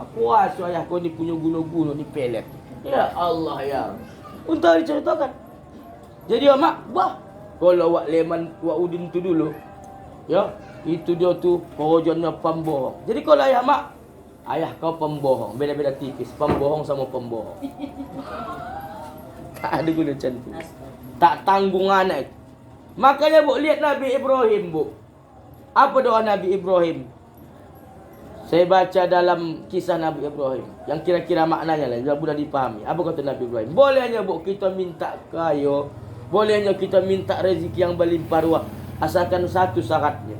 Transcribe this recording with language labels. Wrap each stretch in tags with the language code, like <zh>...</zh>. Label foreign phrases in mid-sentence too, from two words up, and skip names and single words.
<ms>Kuasa ayah kau ni punya guna-guna ni pelet. Ya Allah ya. Untuk diceritakan. Jadi mak, wah, kalau Wak Leman Wak Udin tu dulu, ya, itu dia tu kerjanya pembohong. Jadi kalau ayah mak, ayah kau pembohong,</ms> <id>beda-beda tipis, pembohong sama pembohong.</id> <ms>Tak ada guna macam tu. Tak tanggung anak.</ms> <id>Makanya Bu, lihat Nabi Ibrahim Bu. Apa doa Nabi Ibrahim? Saya baca dalam kisah Nabi Ibrahim, yang kira-kira maknanya lah, sudah dipahami. Apa kata Nabi Ibrahim? Bolehnya Bu kita minta kaya, bolehnya kita minta rezeki yang berlimpah ruah, asalkan satu syaratnya.</id>